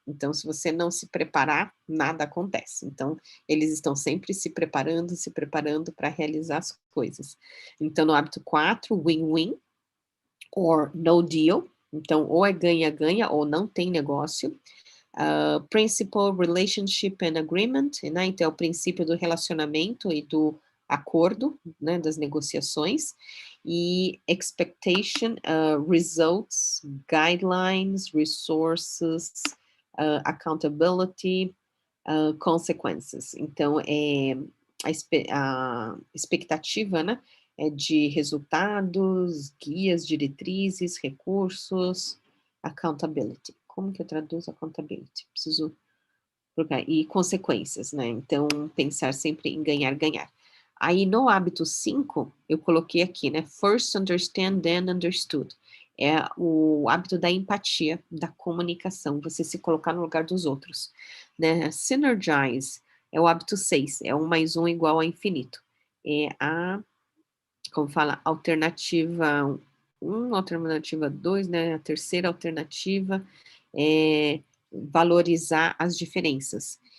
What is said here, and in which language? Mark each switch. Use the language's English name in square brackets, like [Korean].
[Portuguese] Então, se você não se preparar, nada acontece. Então, eles estão sempre se preparando para realizar as coisas. Então, no hábito 4, [English] win-win, or no deal. [Portuguese] Então, ou é ganha-ganha ou não tem negócio. [English] Principle, relationship and agreement, né? [Portuguese] Então, é o princípio do relacionamento e do acordo, né? Das negociações. E [English] expectation, results, guidelines, resources, accountability, consequences. [Portuguese] Então, a expectativa, né? De resultados, guias, diretrizes, recursos, accountability. Como que eu traduzo accountability? Preciso colocar. E consequências, né? Então, pensar sempre em ganhar, ganhar. Aí, no hábito 5, eu coloquei aqui, né? [English] First understand, then understood. [Portuguese] É o hábito da empatia, da comunicação, você se colocar no lugar dos outros, né? Synergize é o hábito 6, é 1 mais 1 igual a infinito. É como fala, alternativa 1, alternativa 2, né, a terceira alternativa é valorizar as diferenças.